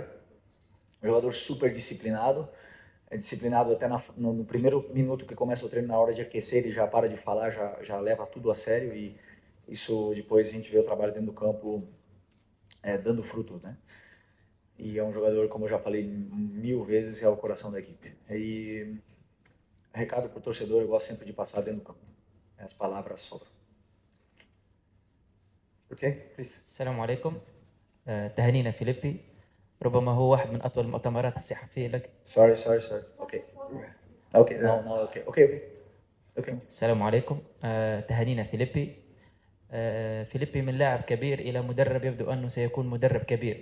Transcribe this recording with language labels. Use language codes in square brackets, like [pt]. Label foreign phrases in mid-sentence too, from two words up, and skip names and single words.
[pt] Um jogador super disciplinado, disciplinado até no primeiro minuto que começa o treino, na hora de aquecer, ele já para de falar, já leva tudo a sério e isso depois a gente vê o trabalho dentro do campo dando frutos, né? E é um jogador, como eu já falei 1000 vezes, é o coração da equipe. E recado para o torcedor, eu gosto sempre de passar dentro do campo. As palavras sobram. [en] Ok? Please. [ar] السلام عليكم. تهانينا فيليبي، ربما هو واحد من أطول المؤتمرات الصحفية لك. [en] Sorry. Okay. Okay, no, okay. [ar] السلام عليكم. تهانينا فيليبي. فيليبي من لاعب كبير إلى مدرب يبدو أنه سيكون مدرب كبير.